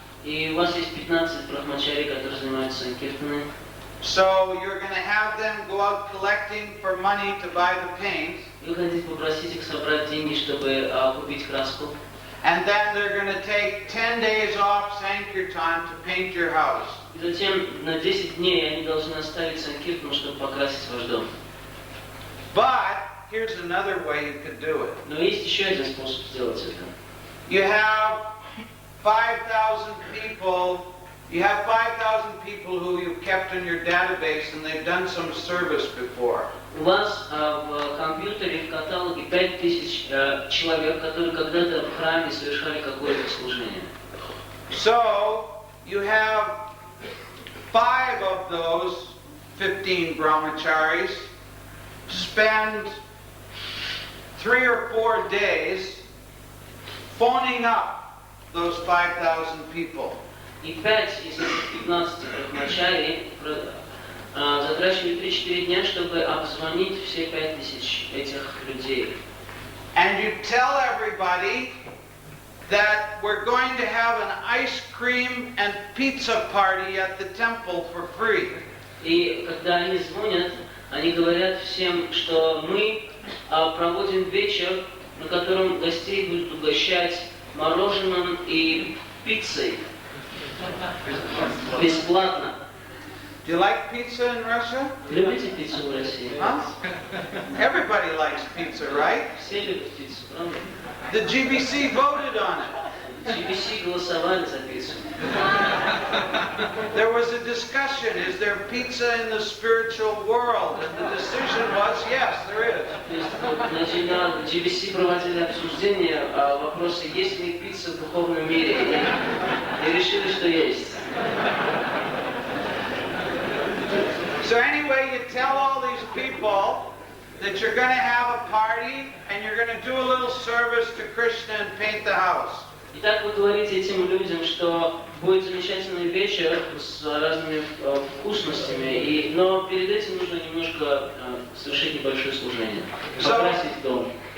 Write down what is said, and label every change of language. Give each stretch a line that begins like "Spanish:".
Russian: И у вас есть 15 брахмачари, которые занимаются санкиртаной.
English: So you're going to have them go out collecting for money to buy the paint.
Russian: Вы хотите попросить их собрать деньги, чтобы купить краску.
English: And then they're going to take 10 days off Sankirtan to paint your house.
Russian: И затем на 10 дней они должны оставить санкиртану, чтобы покрасить ваш дом.
English: But here's another way you could do it.
Russian: Но есть еще один способ сделать это.
English: You have 5,000 people. You have 5,000 people who you've kept in your database and they've done some service before.
Russian: У вас в компьютере, в каталоге 5000 человек, которые когда-то в храме совершали какое-то служение.
English: So you have 5 of those 15 brahmacharis spend 3 or 4 days phoning up those 5,000 people.
Russian: И 5 из этих 15 брахмачарий затрачивали 3-4 дня, чтобы обзвонить все 5000 этих людей.
English: And you tell everybody that we're going to have an ice cream and pizza party at the temple for free.
Russian: И когда они звонят, они говорят всем, что мы проводим вечер, на котором гостей будут угощать мороженым и пиццей. Бесплатно.
English: Do you like pizza in Russia?
Russian: Любите пиццу в России? Huh?
English: Everybody likes pizza, right?
Russian: Все любят пиццу, правда?
English: The GBC voted on it.
Russian: GBC голосовали за пиццу.
English: There was a discussion, is there pizza in the spiritual world? And the decision was, yes, there is.
Russian: То есть, значит, на GBC проводили обсуждение вопроса, есть ли пицца в духовном мире. И решили, что есть.
English: So anyway, you tell all these people that you're going to have a party and you're going to do a little service to Krishna and paint the house.
Russian: Итак, вы говорите этим людям, что будет замечательный вечер с разными вкусностями, но перед этим нужно немножко совершить небольшое служение, покрасить дом.